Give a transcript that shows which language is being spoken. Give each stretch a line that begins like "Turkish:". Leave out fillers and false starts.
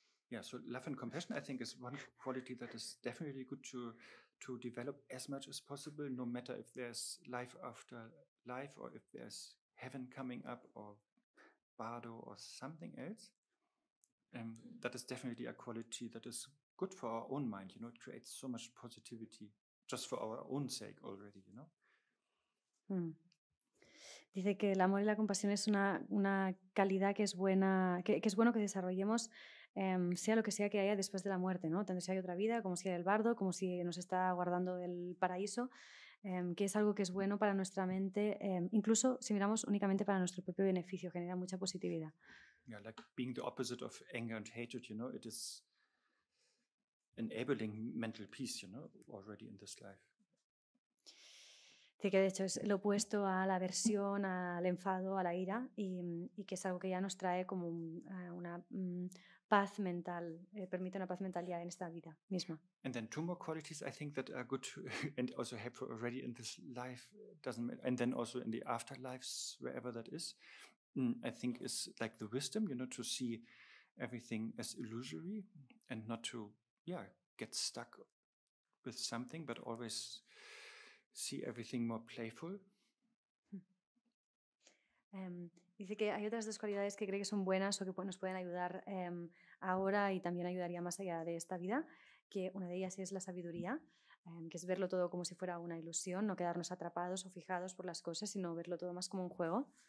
English: Yeah, so love and compassion, I think, is one quality that is definitely good to develop as much as possible, no matter if there's life after life, or if there's heaven coming up, or bardo, or something else. That is definitely a quality that is good for our own mind, it creates so much positivity just for our own sake already,
Spanish: Dice que el amor y la compasión es una calidad que es buena, que es bueno que desarrollemos, sea lo que sea que haya después de la muerte, ¿no? Tanto si hay otra vida, como si hay el bardo, como si nos está guardando el paraíso, que es algo que es bueno para nuestra mente, incluso si miramos únicamente para nuestro propio beneficio, genera mucha positividad.
English: Yeah, like being the opposite of anger and hatred, it is enabling mental peace, already in this life.
Spanish: Dice que de hecho es lo opuesto a la aversión, al enfado, a la ira, y que es algo que ya nos trae como una paz mental, permite una paz mental ya en esta vida misma.
English: And then two more qualities I think that are good and also helpful already in this life, and then also in the afterlives, wherever that is, I think is like the wisdom, to see everything as illusory and not to, get stuck with something, but always see everything more playful.
Spanish: Dice que hay otras dos cualidades que cree que son buenas o que nos pueden ayudar ahora y también ayudaría más allá de esta vida, que una de ellas es la sabiduría, que es verlo todo como si fuera una ilusión, no quedarnos atrapados o fijados por las cosas, sino verlo todo más como un juego.